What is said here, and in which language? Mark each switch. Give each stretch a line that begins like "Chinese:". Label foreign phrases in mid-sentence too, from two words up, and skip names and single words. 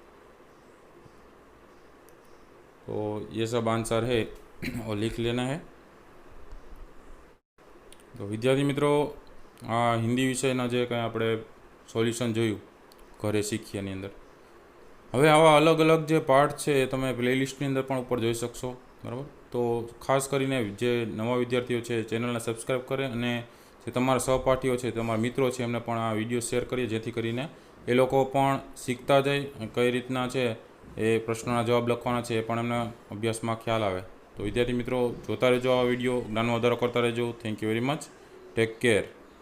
Hindi: तो ये सब आंसर है और लिख लेना है।
Gujarati: તો વિદ્યાર્થી મિત્રો, આ હિંદી વિષયના જે કંઈ આપણે સોલ્યુશન જોયું ઘરે શીખ્યાની અંદર, હવે આવા અલગ અલગ જે પાર્ટ છે તમે પ્લેલિસ્ટની અંદર પણ ઉપર જોઈ શકશો, બરાબર। તો ખાસ કરીને જે નવા વિદ્યાર્થીઓ છે ચેનલને સબ્સ્ક્રાઇબ કરે અને જે તમારા સહપાઠીઓ છે, તમારા મિત્રો છે, એમને પણ આ વિડિયો શેર કરીએ, જેથી કરીને એ લોકો પણ શીખતા જાય કઈ રીતના છે એ પ્રશ્નોના જવાબ લખવાના છે, એ પણ એમને અભ્યાસમાં ખ્યાલ આવે। તો વિદ્યાર્થી મિત્રો, જોતા રહેજો આ વિડિયો, જ્ઞાનનો વધારો કરતા રહેજો।
English: Thank you very much, take care.